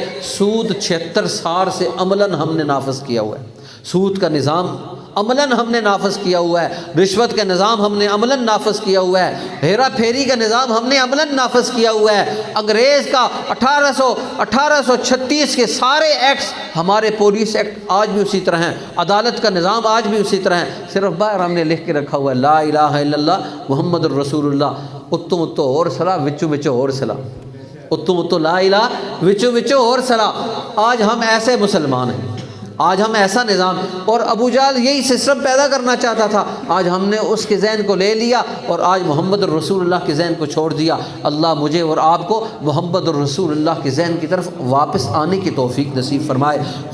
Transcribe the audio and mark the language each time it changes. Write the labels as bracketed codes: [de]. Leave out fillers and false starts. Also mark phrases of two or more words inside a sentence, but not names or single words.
[ur] سود 76 سال سے عملاً ہم نے نافذ کیا ہوا ہے، سود کا نظام عملاً ہم نے نافذ کیا ہوا ہے، رشوت کا نظام ہم نے عملاً نافذ کیا ہوا ہے، ہیرا پھیری کا نظام ہم نے عملاً نافذ کیا ہوا ہے۔ انگریز کا 1836 کے سارے ایکٹس، ہمارے پولیس ایکٹ آج بھی اسی طرح ہیں، عدالت کا نظام آج بھی اسی طرح ہے، صرف باہر ہم نے لکھ کے رکھا ہوا ہے [ar] لا الہ الا اللہ محمد الرسول اللہ، [pa] اتو اتو اور صلاح وچو وچو اور صلاح، اتو اتو [ar] لا الہ [pa] وچو وچو اور صلاح۔ [ur] آج ہم ایسے مسلمان ہیں، آج ہم ایسا نظام، اور ابو جہل یہی سسٹم پیدا کرنا چاہتا تھا، آج ہم نے اس کے ذہن کو لے لیا اور آج [ar] محمد الرسول اللہ [ur] کے ذہن کو چھوڑ دیا۔ اللہ مجھے اور آپ کو [ar] محمد الرسول اللہ [ur] کے ذہن کی طرف واپس آنے کی توفیق نصیب فرمائے۔